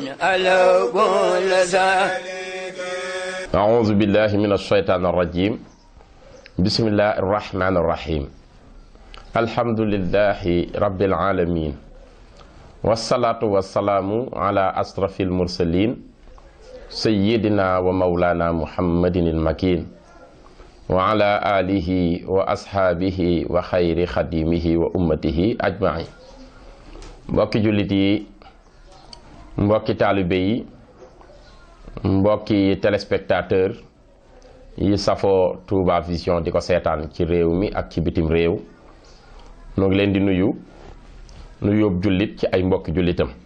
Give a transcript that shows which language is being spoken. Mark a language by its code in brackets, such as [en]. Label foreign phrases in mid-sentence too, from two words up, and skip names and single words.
[ar] أعوذ بالله من الشيطان الرجيم بسم الله الرحمن الرحيم الحمد لله رب العالمين والصلاة والسلام على أشرف المرسلين سيدنا ومولانا محمد المكين وعلى آله وأصحابه وخير خديمه وأمته أجمعين mbokki jullit yi mbokki taalibe yi mbokki téléspectateur yi safoo Touba Vision di ko seetaan ci réew mi ak ci bitim réew noo ngi leen di nuyoo jullit ci ay mbokki jullitam